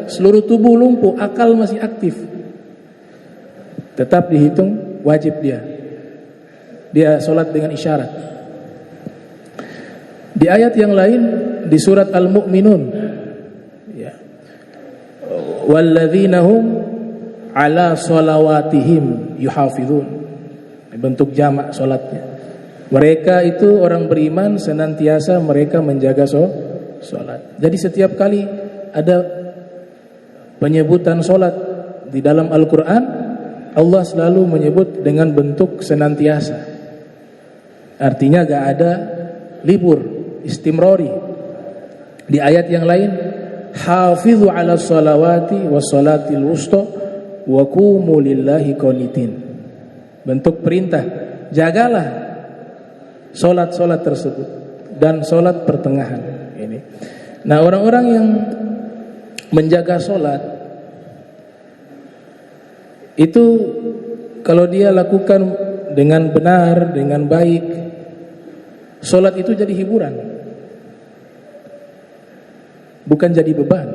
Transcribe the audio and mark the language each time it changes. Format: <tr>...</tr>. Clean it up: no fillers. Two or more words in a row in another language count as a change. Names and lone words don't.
<id>Seluruh tubuh lumpuh, akal masih aktif, tetap dihitung wajib dia. Dia sholat dengan isyarat. Di ayat yang lain, di surat Al-Mu'minun, ya,</id> <ar>والذين هم على صلواتهم يحافظون,</ar> <id>bentuk jamak sholatnya. Mereka itu orang beriman, senantiasa mereka menjaga sholat. Jadi setiap kali ada penyebutan sholat di dalam Al-Quran, Allah selalu menyebut dengan bentuk senantiasa. Artinya gak ada libur, istimrori. Di ayat yang lain,</id> <ar>حافظوا على الصلوات والصلاة الوسطى وقوموا لله قانتين.</ar> <id>Bentuk perintah, jagalah solat-solat tersebut dan solat pertengahan ini. Nah, orang-orang yang menjaga solat itu kalau dia lakukan dengan benar, dengan baik, solat itu jadi hiburan, bukan jadi beban.</id>